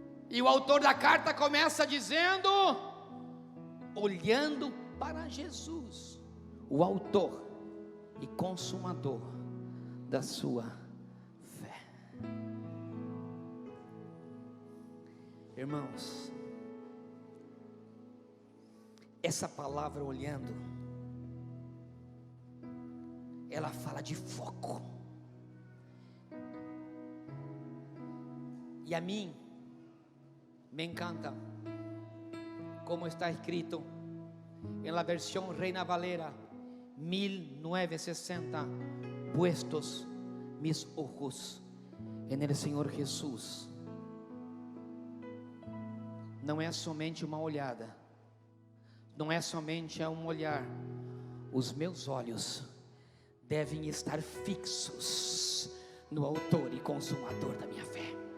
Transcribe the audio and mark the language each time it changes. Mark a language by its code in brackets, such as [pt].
[pt] E o autor da carta começa dizendo: olhando para Jesus, o autor e consumador da sua fé. Irmãos, essa palavra olhando, ela fala de foco. E a mim me encanta como está escrito [es] en la versión Reina Valera 1960: puestos mis ojos en el Señor Jesús. [pt] Não é somente uma olhada, não é somente um olhar. Os meus olhos devem estar fixos no autor e consumador da minha fé.